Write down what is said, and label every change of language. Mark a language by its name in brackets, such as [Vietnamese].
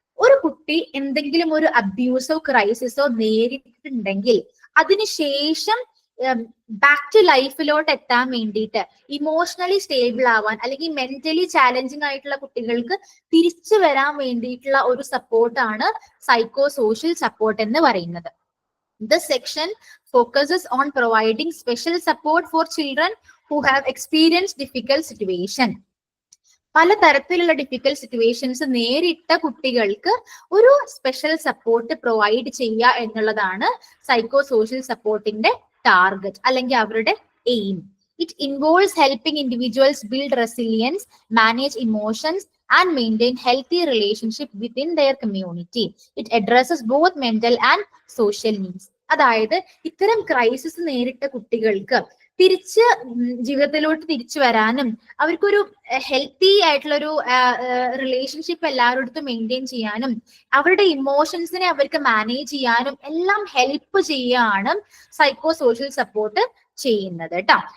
[Malayalam] ഒരു കുട്ടി എന്തെങ്കിലും ഒരു അബ്യൂസോ ക്രൈസിസോ നേരിട്ടിട്ടുണ്ടെങ്കിൽ അതിനുശേഷം ബാക്ക് ടു ലൈഫിലോട്ട് എത്താൻ വേണ്ടിയിട്ട് ഇമോഷണലി സ്റ്റേബിൾ ആവാൻ അല്ലെങ്കിൽ മെന്റലി ചാലഞ്ചിങ് ആയിട്ടുള്ള കുട്ടികൾക്ക് തിരിച്ചു വരാൻ വേണ്ടിയിട്ടുള്ള ഒരു സപ്പോർട്ടാണ് സൈക്കോ സോഷ്യൽ സപ്പോർട്ട് എന്ന് പറയുന്നത്. [English] This section focuses on providing special support for children who have experienced difficult situation. [Malayalam] പല തരത്തിലുള്ള ഡിഫിക്കൽട്ട് സിറ്റുവേഷൻസ് നേരിട്ട കുട്ടികൾക്ക് ഒരു സ്പെഷ്യൽ സപ്പോർട്ട് പ്രൊവൈഡ് ചെയ്യുക എന്നുള്ളതാണ് സൈക്കോ സോഷ്യൽ സപ്പോർട്ടിന്റെ ടാർഗറ്റ് അല്ലെങ്കിൽ അവരുടെ aim. [English] It involves helping individuals build resilience, manage emotions and maintain healthy relationship within their community. It addresses both mental and social needs. [Malayalam] അതായത് ഇത്തരം crisis നേരിട്ട കുട്ടികൾക്ക് തിരിച്ച് ജീവിതത്തിലോട്ട് തിരിച്ചു വരാനും അവർക്കൊരു ഹെൽത്തി ആയിട്ടുള്ളൊരു റിലേഷൻഷിപ്പ് എല്ലാവരുടെ മെയിൻറ്റെയിൻ ചെയ്യാനും അവരുടെ ഇമോഷൻസിനെ അവർക്ക് മാനേജ് ചെയ്യാനും എല്ലാം ഹെൽപ്പ് ചെയ്യാണ് സൈക്കോ സോഷ്യൽ സപ്പോർട്ട് ചെയ്യുന്നത് കേട്ടോ.